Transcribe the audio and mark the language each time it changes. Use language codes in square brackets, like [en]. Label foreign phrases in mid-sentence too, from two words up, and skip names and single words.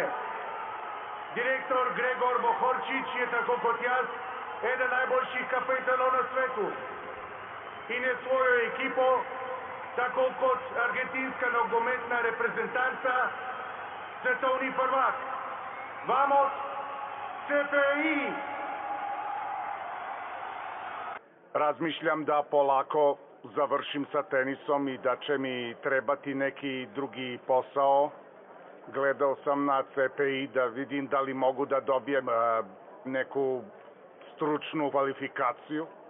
[sl] Direktor Gregor Bohorčič je tako kot jaz eden najboljših kapetanov na svetu in je svojo ekipo, tako kot argentinska nogometna reprezentanca, svetovni prvak. Vamos, CPI! [sr] Razmišljam da polako završim sa tenisom i da će mi trebati neki drugi posao. Gledao sam na CPI da vidim da li mogu da dobijem neku stručnu kvalifikaciju.